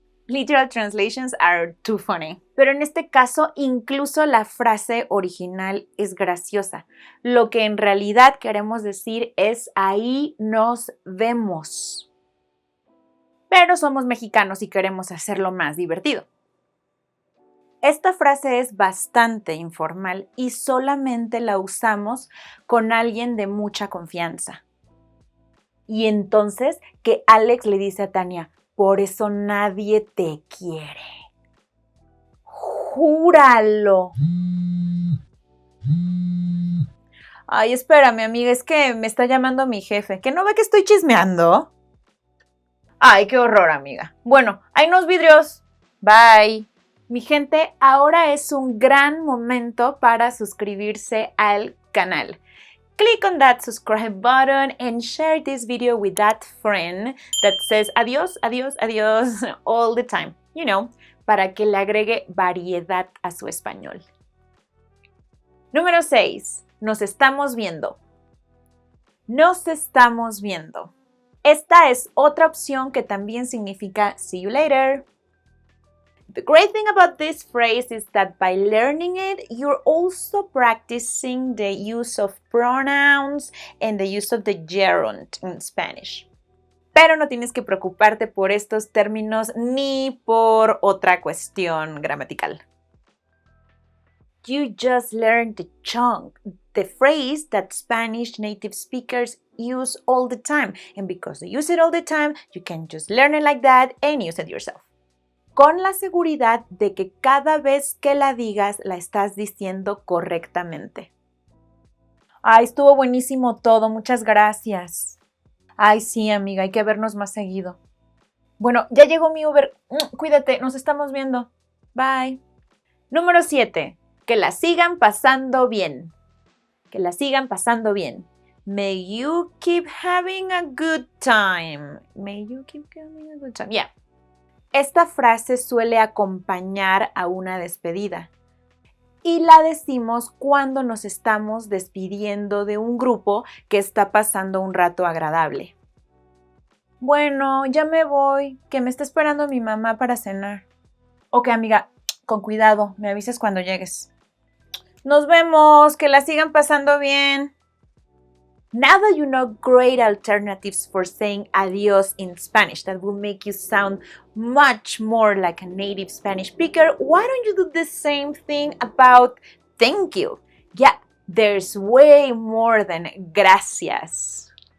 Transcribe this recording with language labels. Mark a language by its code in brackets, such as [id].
[en] Literal translations are too funny. [es] Pero en este caso, incluso la frase original es graciosa. Lo que en realidad queremos decir es ahí nos vemos. Pero somos mexicanos y queremos hacerlo más divertido. Esta frase es bastante informal y solamente la usamos con alguien de mucha confianza. Y entonces que Alex le dice a Tania, por eso nadie te quiere. ¡Júralo! Ay, espérame, amiga, es que me está llamando mi jefe. ¿Que no ve que estoy chismeando? Ay, qué horror, amiga. Bueno, hay unos vidrios. Bye. Mi gente, ahora es un gran momento para suscribirse al canal. [en] Click on that subscribe button and share this video with that friend that says [es] adiós, adiós, adiós [en] all the time. You know, [es] para que le agregue variedad a su español. Número 6. Nos estamos viendo. Nos estamos viendo. Esta es otra opción que también significa [en] see you later. The great thing about this phrase is that by learning it, you're also practicing the use of pronouns and the use of the gerund in Spanish. [es] Pero no tienes que preocuparte por estos términos ni por otra cuestión gramatical. [en] You just learned the chunk, the phrase that Spanish native speakers use all the time. And because they use it all the time, you can just learn it like that and use it yourself. [es] Con la seguridad de que cada vez que la digas, la estás diciendo correctamente. Ay, estuvo buenísimo todo, muchas gracias. Ay, sí, amiga, hay que vernos más seguido. Bueno, ya llegó mi Uber. Cuídate, nos estamos viendo. Bye. Número 7. Que la sigan pasando bien. Que la sigan pasando bien. [en] May you keep having a good time. May you keep having a good time. Yeah. [es] Esta frase suele acompañar a una despedida. Y la decimos cuando nos estamos despidiendo de un grupo que está pasando un rato agradable. Bueno, ya me voy, que me está esperando mi mamá para cenar. Ok, amiga, con cuidado, me avisas cuando llegues. Nos vemos, que la sigan pasando bien. [en] Now that you know great alternatives for saying adios in Spanish that will make you sound much more like a native Spanish speaker, why don't you do the same thing about thank you? Yeah, there's way more than gracias.